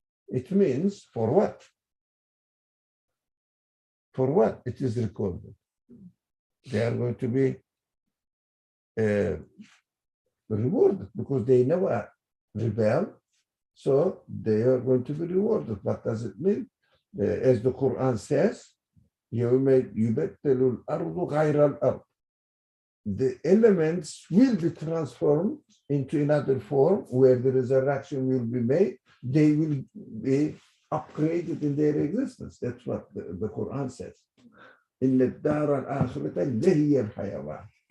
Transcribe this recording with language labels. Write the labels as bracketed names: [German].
[English] It means for what? For what it is recorded? They are going to be rewarded because they never rebel. So they are going to be rewarded. What does it mean? As the Quran says, [Arabic] يَوْمَ يُبَدَّلُ الْأَرْضُ غَيْرَ الْأَرْضِ. [English] The elements will be transformed into another form where the resurrection will be made. They will be upgraded in their existence. That's what the Quran says. [Arabic] إِنَّ الدَّارَ الْآخِرَةَ لَهِيَ الْحَيَوَانِ.